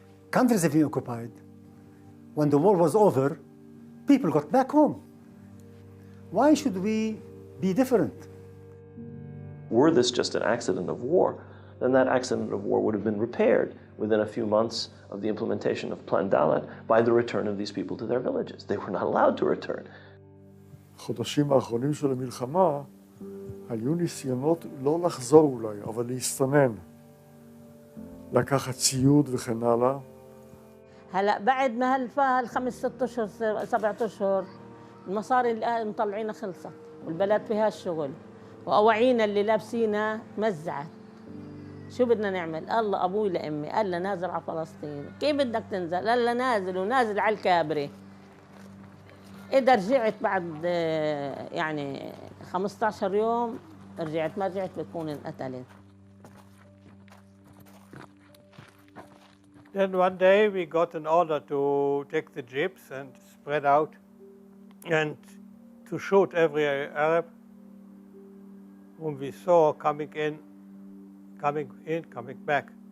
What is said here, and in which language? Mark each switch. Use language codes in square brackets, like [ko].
[en] Countries have been occupied. When the war was over, people got back home. Why should we be different. Were this just an accident of war, then that accident of war would have been repaired within a few months of the implementation of Plan Dalet by the return of these people to their villages. They were not allowed to return. [he] החודשים האחרונים של המלחמה היו ניסיונות לא לחזור אולי, אבל להסתנן, לקחת ציוד וכן הלאה. [ar] هلا بعد ما هالخمس 6 اشهر 7 اشهر المصاري اللي مطلعينها خلصت والبلد فيها الشغل واواعينا اللي لابسينها مزعت. شو بدنا نعمل؟ الله ابوي لامي قال لها نازل على فلسطين. كيف بدك تنزل؟ قال لها نازل ونازل على الكابري. إذا رجعت بعد يعني 15 يوم رجعت، ما رجعت بكون انقتلت. [en] Then one day we got an order to take the jeeps and spread out and to shoot every Arab whom we saw coming in, coming back.